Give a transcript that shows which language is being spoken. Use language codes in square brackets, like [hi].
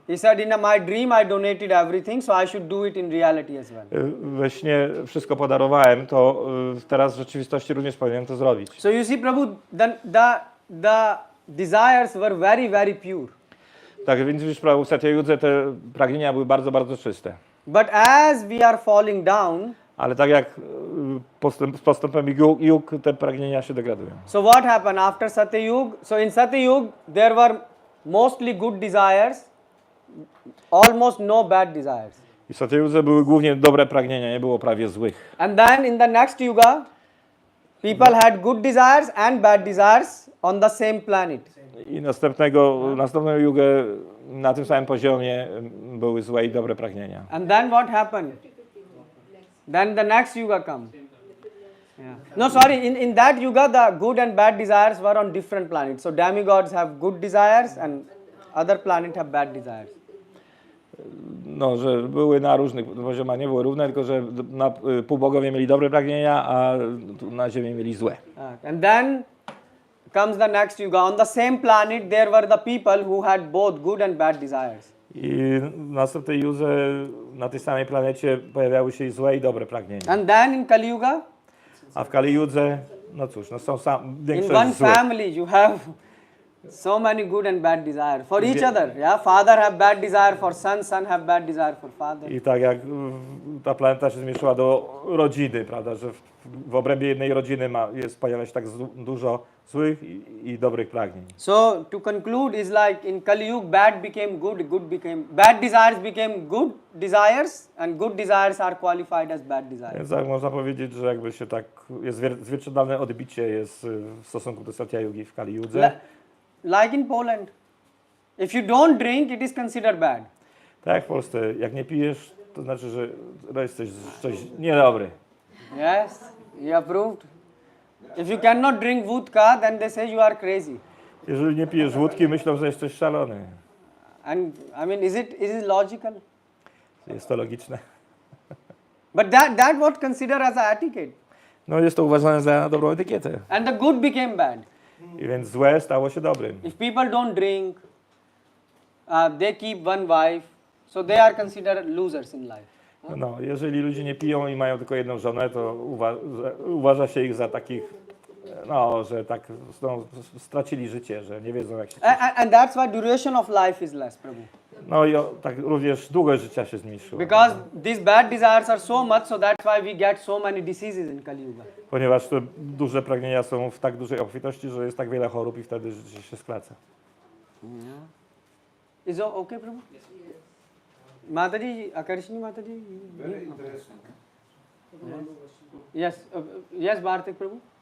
[en] he said, in my dream I donated everything, so I should do it in reality as well. [pl] we śnie wszystko podarowałem, to teraz w rzeczywistości również powinienem to zrobić. [en] So you see, Prabhu, the desires were very, very pure. [pl] Tak więc widzisz, Prabhu, w Satya Yudze te pragnienia były bardzo, bardzo czyste. [en] But as we are falling down, [pl] Ale tak jak z postępem Yug te pragnienia się degradują. [en] so what happened after Satya Yuga? So in Satya Yuga there were mostly good desires, almost no bad desires. [pl] I w Satya Yudze były głównie dobre pragnienia, nie było prawie złych. [en] And then in the next yuga, people had good desires and bad desires on the same planet. [pl] I następną Jugę na tym samym poziomie były złe i dobre pragnienia. [en] And then what happened? Then the next yuga comes. Yeah. No, sorry, in that yuga the good and bad desires were on different planets. So demigods have good desires and other planets have bad desires. [pl] No, że były na różnych poziomach, nie były równe, tylko że półbogowie mieli dobre pragnienia, a na ziemi mieli złe. [en] And then comes the next yuga. On the same planet there were the people who had both good and bad desires. [pl] I w następnej Judze na tej samej planecie pojawiały się i złe i dobre pragnienia. [en] And then in Kali Yuga, [pl] A w Kali Judze, no cóż, no są [en] in [pl] większość [en] one [pl] złe. [en] family you have so many good and bad desires for each other. Yeah, father have bad desire for son, son have bad desire for father. [pl] I tak jak ta planeta się zmieszyła do rodziny, prawda, że w obrębie jednej rodziny pojawia się tak dużo złych i dobrych pragnień. [en] So to conclude is like in Kali Yuga bad became good, bad desires became good desires and good desires are qualified as bad desires. [pl] Więc tak można powiedzieć, że jakby się tak jest zwierciadlane odbicie jest w stosunku do Satya Yugi w Kali Judze. [en] Like in Poland, if you don't drink, it is considered bad. [pl] Tak jak w Polsce, jak nie pijesz, to znaczy, że jesteś coś niedobry. [en] Yes, you approved. If you cannot drink vodka, then they say you are crazy. [pl] Jeżeli nie pijesz wódki, myślą, że jesteś szalony. [en] And I mean, is it logical? [pl] Jest to logiczne. [en] But that what considered as a etiquette. [pl] No jest to uważane za dobrą etykietę. [en] And the good became bad. [pl] I więc złe stało się dobrym. [en] If people don't drink, they keep one wife, so they are considered losers in life. [pl] No, jeżeli ludzie nie piją i mają tylko jedną żonę, to uważa się ich za takich, no, że tak stracili życie, że nie wiedzą jak się... [en] And that's why duration of life is less, Prabhu. [pl] No i tak również długość życia się zmniejszyła. [en] Because these bad desires are so much, so that's why we get so many diseases in Kali Yuga. [pl] Ponieważ te duże pragnienia są w tak dużej obfitości, że jest tak wiele chorób i wtedy życie się skraca. [en] Is it okay, Prabhu? Mataji, Akarshini Mataji? Very interesting. Yes, yes, Bartek, Prabhu?